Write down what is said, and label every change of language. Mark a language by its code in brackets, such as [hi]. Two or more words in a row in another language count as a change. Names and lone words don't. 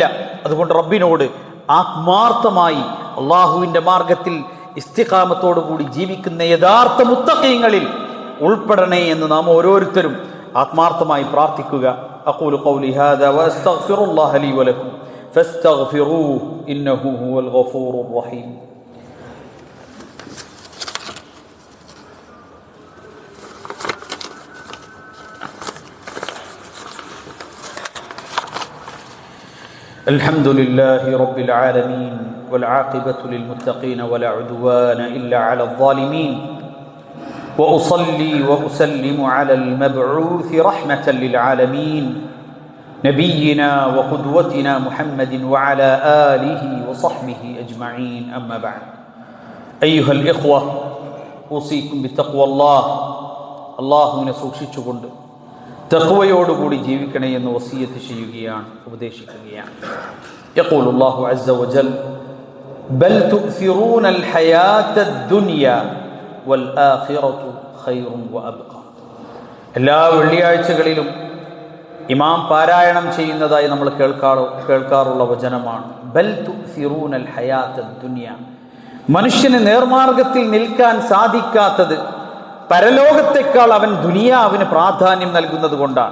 [ml] അതുകൊണ്ട് റബ്ബിനോട് ആത്മാർത്ഥമായി അള്ളാഹുവിന്റെ മാർഗത്തിൽ ഇസ്തിഖാമത്തോടുകൂടി ജീവിക്കുന്ന യഥാർത്ഥ മുത്തഖീങ്ങളിൽ ഉൾപ്പെടണേ എന്ന് നാം ഓരോരുത്തരും ആത്മാർത്ഥമായി പ്രാർത്ഥിക്കുക. [ar] أقول قولي هذا وأستغفر الله لي ولكم فاستغفروه إنه هو الغفور الرحيم. الحمد لله رب العالمين والعاقبة للمتقين ولا عدوان إلا على الظالمين وأصلي وأسلم على المبعوث رحمة للعالمين نبينا وقدوتنا محمد وعلى آله وصحبه أجمعين أما بعد أيها الإخوة أوصيكم بتقوى الله من [ml] സൂക്ഷിച്ചുകൊണ്ട് തഖ്വയോടുകൂടി ജീവിക്കണേ എന്ന് വസിയത്ത് ചെയ്യുകയാണ്, ഉപദേശിക്കുകയാണ്. [ar] يقول الله عز وجل بل تؤثرون الحياة الدنيا والآخرة خير وأبقى. [ml] എല്ലാ വെള്ളിയാഴ്ചകളിലും ഇമാം പാരായണം ചെയ്യുന്നതായി നമ്മൾ കേൾക്കാറുള്ള വചനമാണ് [ar] بل تؤثرون الحياة الدنيا. [ml] മനുഷ്യന് നേർമാർഗത്തിൽ നിൽക്കാൻ സാധിക്കാത്തത് പരലോകത്തെക്കാൾ അവൻ ദുനിയാവിന് പ്രാധാന്യം നൽകുന്നത് കൊണ്ടാണ്.